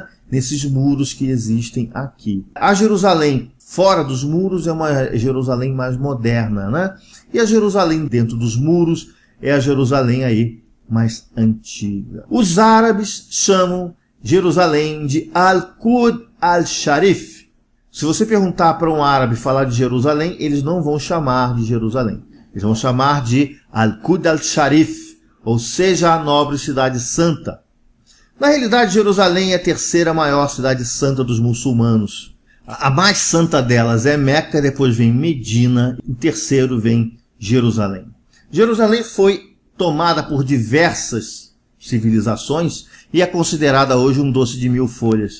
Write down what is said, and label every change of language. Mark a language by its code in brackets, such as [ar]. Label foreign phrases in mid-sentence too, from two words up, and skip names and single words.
[pt] Nesses muros que existem aqui. A Jerusalém fora dos muros é uma Jerusalém mais moderna, né? E a Jerusalém dentro dos muros é a Jerusalém aí mais antiga. Os árabes chamam Jerusalém de Al-Quds al-Sharif. Se você perguntar para um árabe falar de Jerusalém, eles não vão chamar de Jerusalém. Eles vão chamar de Al-Quds al-Sharif, ou seja, a nobre cidade santa. Na realidade, Jerusalém é a terceira maior cidade santa dos muçulmanos. A mais santa delas é Meca, depois vem Medina, em terceiro vem Jerusalém. Jerusalém foi tomada por diversas civilizações e é considerada hoje um doce de mil folhas.